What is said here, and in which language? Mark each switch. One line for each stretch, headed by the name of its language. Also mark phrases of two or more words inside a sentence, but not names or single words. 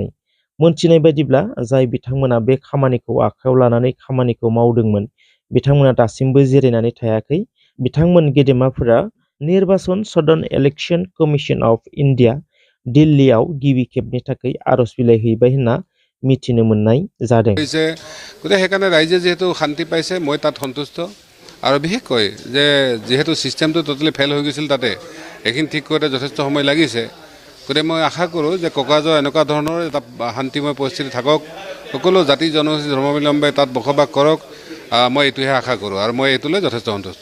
Bodo: मोनथिनाय बायदिब्ला जाय बिथांमोना बे खामानिखौ आखायाव लानानै खामानिखौ मावदोंमोन बिथांमोना दासिमबो जिरायनानै थायाखै। बिथांमोन गेदेमाफोरा निर्बाचन सदन इलेक्शन कमिशन अफ इन्डिया दिल्लीयाव गिबि खेबनि थाखाय आर'ज बिलाइ हैबाय होनना मिथिनो मोननाय जादों।
Assamese: गति সেইকাৰণে ৰাইজে যেহেতু শান্তি পাইছে মই তাত সন্তুষ্ট আৰু বিশেষকৈ যে যেহেতু সিস্টেমটো টোটালি ফেল হৈ গৈছিল তাতে এইখিনি ঠিক কৰোঁতে যথেষ্ট সময় লাগিছে গতিকে মই আশা কৰোঁ যে কোকৰাঝাৰ এনেকুৱা ধৰণৰ এটা শান্তিময় পৰিস্থিতি থাকক সকলো জাতি জনগোষ্ঠী ধৰ্মাৱলম্বী তাত বসবাস কৰক মই এইটোহে আশা কৰোঁ আৰু মই এইটোলৈ যথেষ্ট সন্তুষ্ট।